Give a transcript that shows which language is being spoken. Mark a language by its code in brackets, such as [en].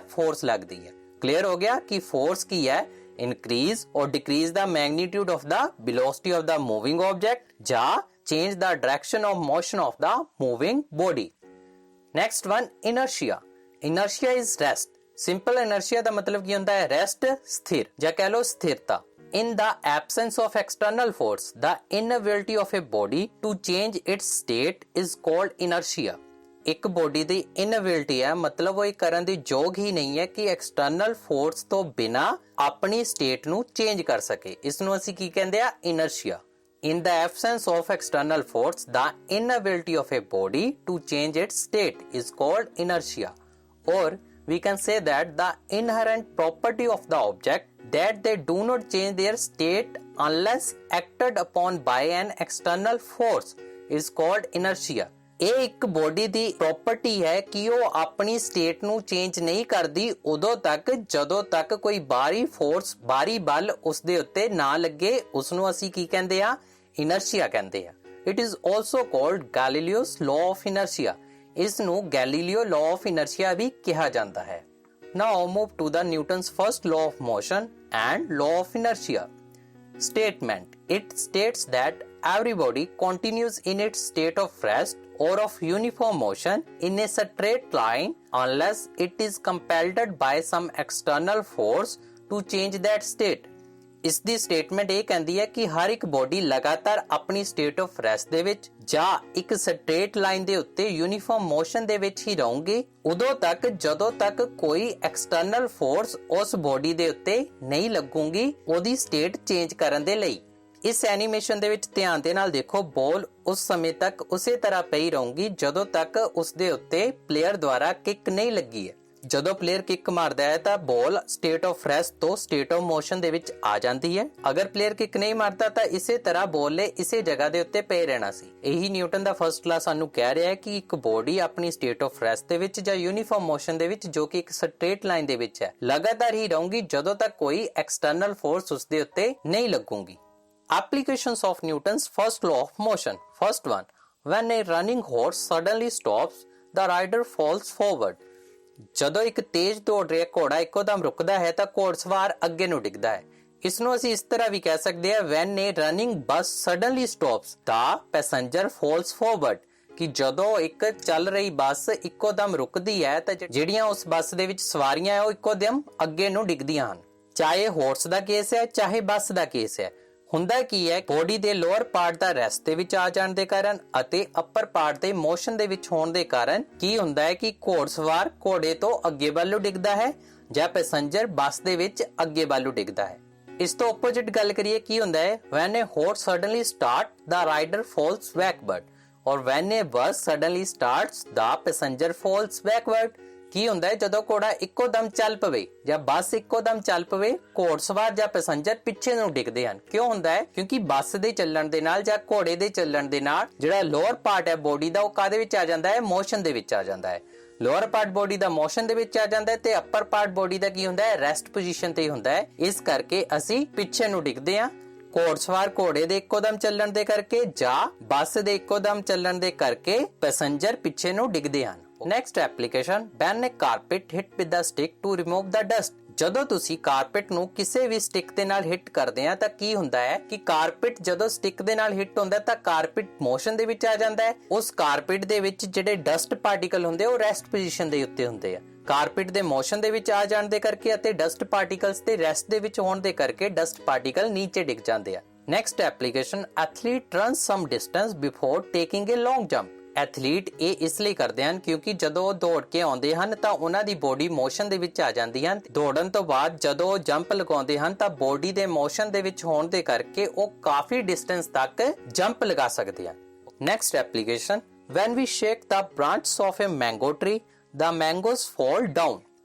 [pa] Force ਲੱਗਦੀ ਹੈ. Clear ਹੋ ਗਿਆ ਕਿ ਫੋਰਸ ਕੀ ਹੈ? [en] increase or decrease the magnitude of the velocity of the moving object ਜਾਂ change the direction of motion of the moving body. Next one, inertia. Inertia is rest. [pa] Simple inertia ਦਾ ਮਤਲਬ ਕੀ ਹੁੰਦਾ ਹੈ? rest, ਸਥਿਰ ਜਾਂ ਕਹਿ ਲਓ ਸਥਿਰਤਾ. [en] In the absence of external force, the inability of a body to change its state is called inertia. [pa] ਇੱਕ body ਦੀ ਇਨਐਬਿਲਿਟੀ ਹੈ, ਮਤਲਬ ਉਹ ਇਹ ਕਰਨ ਦੀ ਯੋਗ ਹੀ ਨਹੀਂ ਹੈ ਕਿ ਐਕਸਟਰਨਲ ਫੋਰਸ ਤੋਂ ਬਿਨਾ ਆਪਣੀ ਸਟੇਟ ਨੂੰ ਚੇਂਜ ਕਰ ਸਕੇ. ਇਸ ਨੂੰ ਅਸੀਂ ਕੀ ਕਹਿੰਦੇ ਆ? ਇਨਰਸ਼ੀਆ. [en] In the absence of external force, the inability of a body to change its state is called inertia. Or we can say that the inherent property of the object that they do not change their state unless acted upon by an external force is called inertia. [pa] ਇਹ ਇੱਕ body ਦੀ property ਹੈ ਕਿ ਉਹ ਆਪਣੀ state ਨੂੰ change ਨਹੀਂ ਕਰਦੀ ਉਦੋਂ ਤੱਕ ਜਦੋਂ ਤੱਕ ਕੋਈ ਬਾਹਰੀ ਫੋਰਸ, ਬਾਹਰੀ ਬਲ ਉਸ ਦੇ ਉੱਤੇ ਨਾ ਲੱਗੇ. ਉਸ ਨੂੰ ਅਸੀਂ ਕੀ ਕਹਿੰਦੇ ਆ? ਇਨਰਸ਼ੀਆ ਕਹਿੰਦੇ ਆ. [en] It is also called Galileo's law of inertia. [pa] ਇਸ ਨੂੰ ਗੈਲੀਲੀਓ ਲਾਅ ਆਫ ਇਨਰਸ਼ੀਆ ਵੀ ਕਿਹਾ ਜਾਂਦਾ ਹੈ. [en] Now move to the Newton's first law of motion and law of inertia. Statement. It states that every body continues in its state of rest or of uniform motion in a straight line unless it is compelled by some external force to change that state. [pa] ਇਸ ਦੀ statement ਇਹ ਕਹਿੰਦੀ ਹੈ ਕਿ ਹਰ ਇੱਕ body ਲਗਾਤਾਰ ਆਪਣੀ state of rest ਦੇ ਵਿੱਚ ਜਾਂ ਇੱਕ ਸਟ੍ਰੇਟ ਲਾਈਨ ਦੇ ਉੱਤੇ ਯੂਨੀਫਾਰਮ ਮੋਸ਼ਨ ਦੇ ਵਿੱਚ ਹੀ ਰਹੂਗੀ ਉਦੋਂ ਤੱਕ ਜਦੋਂ ਤੱਕ ਕੋਈ ਐਕਸਟਰਨਲ ਫੋਰਸ ਉਸ ਬੋਡੀ ਦੇ ਉੱਤੇ ਨਹੀਂ ਲੱਗੂਗੀ ਉਹਦੀ ਸਟੇਟ ਚੇਂਜ ਕਰਨ ਦੇ ਲਈ. ਇਸ ਐਨੀਮੇਸ਼ਨ ਦੇ ਵਿੱਚ ਧਿਆਨ ਦੇ ਨਾਲ ਦੇਖੋ, ਬਾਲ ਉਸ ਸਮੇਂ ਤੱਕ ਉਸੇ ਤਰ੍ਹਾਂ ਪਈ ਰਹੂਗੀ ਜਦੋਂ ਤੱਕ ਉਸ ਦੇ ਉੱਤੇ ਪਲੇਅਰ ਦੁਆਰਾ ਕਿੱਕ ਨਹੀਂ ਲੱਗੀ ਹੈ. ਜਦੋਂ ਪਲੇਅਰ ਕਿੱਕ ਮਾਰਦਾ ਹੈ ਤਾਂ ਬਾਲ ਸਟੇਟ ਆਫ ਰੈਸਟ ਤੋਂ ਸਟੇਟ ਆਫ ਮੋਸ਼ਨ ਦੇ ਵਿੱਚ ਆ ਜਾਂਦੀ ਹੈ. ਅਗਰ ਪਲੇਅਰ ਕਿੱਕ ਨਹੀਂ ਮਾਰਦਾ ਤਾਂ ਇਸੇ ਤਰ੍ਹਾਂ ਬਾਲ ਨੇ ਇਸੇ ਜਗ੍ਹਾ ਦੇ ਉੱਤੇ ਪਏ ਰਹਿਣਾ ਸੀ. ਇਹੀ ਨਿਊਟਨ ਦਾ ਫਰਸਟ ਲਾਅ ਸਾਨੂੰ ਕਹਿ ਰਿਹਾ ਹੈ ਕਿ ਇੱਕ ਬੋਡੀ ਆਪਣੀ ਸਟੇਟ ਆਫ ਰੈਸਟ ਦੇ ਵਿੱਚ ਜਾਂ ਯੂਨੀਫਾਰਮ ਮੋਸ਼ਨ ਦੇ ਵਿੱਚ, ਜੋ ਕਿ ਇੱਕ ਸਟ੍ਰੇਟ ਲਾਈਨ ਦੇ ਵਿੱਚ ਹੈ, ਲਗਾਤਾਰ ਹੀ ਰਹੂਗੀ ਜਦੋਂ ਤੱਕ ਕੋਈ ਐਕਸਟਰਨਲ ਫੋਰਸ ਉਸ ਦੇ ਉੱਤੇ ਨਹੀਂ ਲੱਗੂਗੀ. [en] Applications of Newton's first law of motion. First one, when a running horse suddenly stops, the rider falls forward. [pa] ਜਦੋਂ ਇੱਕ ਤੇਜ਼ ਦੌੜ ਰਿਹਾ ਘੋੜਾ ਇੱਕੋਦਮ ਰੁਕਦਾ ਹੈ ਤਾਂ ਘੋੜਸਵਾਰ ਅੱਗੇ ਨੂੰ ਡਿੱਗਦਾ ਹੈ. ਇਸ ਨੂੰ ਅਸੀਂ ਇਸ ਤਰ੍ਹਾਂ ਵੀ ਕਹਿ ਸਕਦੇ ਹਾਂ, [en] when a running bus suddenly stops, the passenger falls forward. [pa] ਕਿ ਜਦੋਂ ਇੱਕ ਚੱਲ ਰਹੀ ਬੱਸ ਇੱਕੋਦਮ ਰੁਕਦੀ ਹੈ ਤਾਂ ਜਿਹੜੀਆਂ ਉਸ ਬੱਸ ਦੇ ਵਿੱਚ ਸਵਾਰੀਆਂ ਹੈ ਉਹ ਇੱਕੋਦਮ ਅੱਗੇ ਨੂੰ ਡਿੱਗਦੀਆਂ ਹਨ. ਚਾਹੇ ਹਾਰਸ ਦਾ ਕੇਸ ਹੈ ਚਾਹੇ ਬੱਸ ਦਾ ਕੇਸ ਹੈ. ਹੁੰਦਾ ਕੀ ਹੈ? ਬੋਡੀ ਦੇ ਲੋਅਰ ਪਾਰਟ ਦਾ ਰੈਸਟ ਦੇ ਵਿੱਚ ਆ ਜਾਣ ਦੇ ਕਾਰਨ ਅਤੇ ਅਪਰ ਪਾਰਟ ਦੇ ਮੋਸ਼ਨ ਦੇ ਵਿੱਚ ਹੋਣ ਦੇ ਕਾਰਨ ਕੀ ਹੁੰਦਾ ਹੈ ਕਿ ਘੋੜਸਵਾਰ ਘੋੜੇ ਤੋਂ ਅੱਗੇ ਵੱਲ ਨੂੰ ਡਿੱਗਦਾ ਹੈ ਜਾਂ ਪੈਸੰਜਰ ਬੱਸ ਦੇ ਵਿੱਚ ਅੱਗੇ ਵੱਲ ਡਿੱਗਦਾ ਹੈ। ਇਸ ਤੋਂ ਆਪੋਜ਼ਿਟ ਗੱਲ ਕਰੀਏ ਕੀ ਹੁੰਦਾ ਹੈ [en] when a horse suddenly start the rider falls backward or when a bus suddenly starts the passenger falls backward। [pa] ਕੀ ਹੁੰਦਾ ਹੈ ਜਦੋਂ ਘੋੜਾ ਇੱਕੋ ਦਮ ਚੱਲ ਪਵੇ ਜਾਂ ਬੱਸ ਇੱਕੋ ਦਮ ਚੱਲ ਪਵੇ, ਘੋੜਸਵਾਰ ਜਾਂ ਪੈਸੰਜਰ ਪਿੱਛੇ ਨੂੰ ਡਿੱਗਦੇ ਹਨ। ਕਿਉਂ ਹੁੰਦਾ ਹੈ? ਕਿਉਂਕਿ ਬੱਸ ਦੇ ਚੱਲਣ ਦੇ ਨਾਲ ਜਾਂ ਘੋੜੇ ਦੇ ਚੱਲਣ ਦੇ ਨਾਲ ਜਿਹੜਾ ਲੋਅਰ ਪਾਰਟ ਹੈ ਬੋਡੀ ਦਾ ਉਹ ਕਾਹਦੇ ਵਿੱਚ ਆ ਜਾਂਦਾ ਹੈ? ਮੋਸ਼ਨ ਦੇ ਵਿੱਚ ਆ ਜਾਂਦਾ ਹੈ। ਲੋਅਰ ਪਾਰਟ ਬੋਡੀ ਦਾ ਮੋਸ਼ਨ ਦੇ ਵਿੱਚ ਆ ਜਾਂਦਾ ਹੈ ਤੇ ਅੱਪਰ ਪਾਰਟ ਬੋਡੀ ਦਾ ਕੀ ਹੁੰਦਾ ਹੈ? ਰੈਸਟ ਪੋਜੀਸ਼ਨ ਤੇ ਹੁੰਦਾ ਹੈ। ਇਸ ਕਰਕੇ ਅਸੀਂ ਪਿੱਛੇ ਨੂੰ ਡਿੱਗਦੇ ਹਾਂ। ਘੋੜਸਵਾਰ ਘੋੜੇ ਦੇ ਇੱਕੋ ਦਮ ਚੱਲਣ ਦੇ ਕਰਕੇ ਜਾਂ ਬੱਸ ਦੇ ਇੱਕੋ ਦਮ ਚੱਲਣ ਦੇ ਕਰਕੇ ਪੈਸੰਜਰ ਪਿੱਛੇ ਨੂੰ ਡਿੱਗਦੇ ਹਨ। [en] Next application when a carpet hit with the stick to remove the dust। [pa] ਜਦੋਂ ਤੁਸੀਂ ਕਾਰਪੇਟ ਨੂੰ ਕਿਸੇ ਵੀ ਸਟਿਕ ਦੇ ਨਾਲ ਹਿੱਟ ਕਰਦੇ ਆ ਤਾਂ ਕੀ ਹੁੰਦਾ ਹੈ ਕਿ ਕਾਰਪੇਟ ਜਦੋਂ ਸਟਿਕ ਦੇ ਨਾਲ ਹਿੱਟ ਹੁੰਦਾ ਤਾਂ ਕਾਰਪੇਟ ਮੋਸ਼ਨ ਦੇ ਵਿੱਚ ਆ ਜਾਂਦਾ ਹੈ। ਉਸ ਕਾਰਪੇਟ ਦੇ ਵਿੱਚ ਜਿਹੜੇ ਡਸਟ ਪਾਰਟੀਕਲ ਹੁੰਦੇ ਉਹ ਰੈਸਟ ਪੋਜੀਸ਼ਨ ਦੇ ਉੱਤੇ ਹੁੰਦੇ ਆ। ਕਾਰਪੇਟ ਦੇ ਮੋਸ਼ਨ ਦੇ ਵਿੱਚ ਆ ਜਾਣ ਦੇ ਕਰਕੇ ਅਤੇ ਡਸਟ ਪਾਰਟੀਕਲਸ ਦੇ ਰੈਸਟ ਦੇ ਵਿੱਚ ਹੋਣ ਦੇ ਕਰਕੇ ਡਸਟ ਪਾਰਟੀਕਲ ਨੀਚੇ ਡਿੱਗ ਜਾਂਦੇ ਆ। [en] Next application athlete run some distance before taking a long jump. [pa] ਐਥਲੀਟ ਇਹ ਇਸ ਲਈ ਕਰਦੇ ਹਨ ਕਿਉਂਕਿ ਜਦੋਂ ਉਹ ਦੌੜ ਕੇ ਆਉਂਦੇ ਹਨ ਤਾਂ ਉਹਨਾਂ ਦੀ ਬੋਡੀ ਮੋਸ਼ਨ ਦੇ ਵਿੱਚ ਆ ਜਾਂਦੀ ਹੈ। ਦੌੜਨ ਤੋਂ ਬਾਅਦ ਜਦੋਂ ਉਹ ਜੰਪ ਲਗਾਉਂਦੇ ਹਨ ਤਾਂ ਬੋਡੀ ਦੇ ਮੋਸ਼ਨ ਦੇ ਵਿੱਚ ਹੋਣ ਦੇ ਕਰਕੇ ਉਹ ਕਾਫੀ ਡਿਸਟੈਂਸ ਤੱਕ ਜੰਪ ਲਗਾ ਸਕਦੇ ਹਨ। [en] Next application when we shake the branches of a mango tree the mangoes fall down।